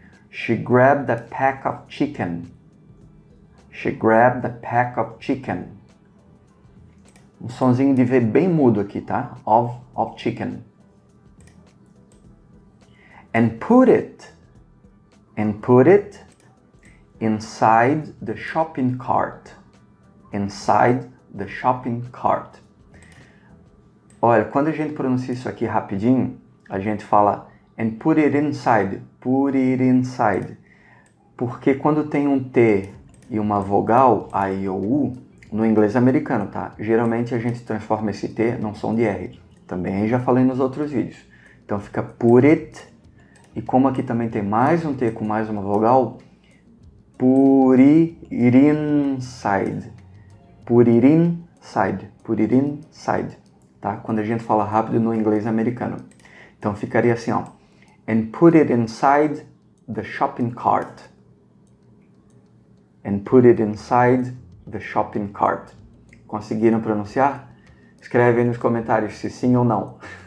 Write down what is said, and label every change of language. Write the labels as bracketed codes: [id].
[en] She grabbed a pack of chicken. She grabbed a pack of chicken. [pt] Um sonzinho de V bem mudo aqui, tá? [en] Of chicken. And put it inside the shopping cart. Inside the shopping cart. [pt] Olha, quando a gente pronuncia isso aqui rapidinho, a gente fala [en] and put it inside. Put it inside. [pt] Porque quando tem um T e uma vogal, A, I, ou U, no inglês americano, tá? Geralmente a gente transforma esse T num som de R. Também já falei nos outros vídeos. Então fica [en] put it. [pt] E como aqui também tem mais um T com mais uma vogal, [en] put it inside. Put it inside. Put it inside. Tá? [pt] Quando a gente fala rápido no inglês americano. Então ficaria assim, ó. [en] And put it inside the shopping cart. And put it inside the shopping cart. [pt] Conseguiram pronunciar? Escreve aí nos comentários se sim ou não.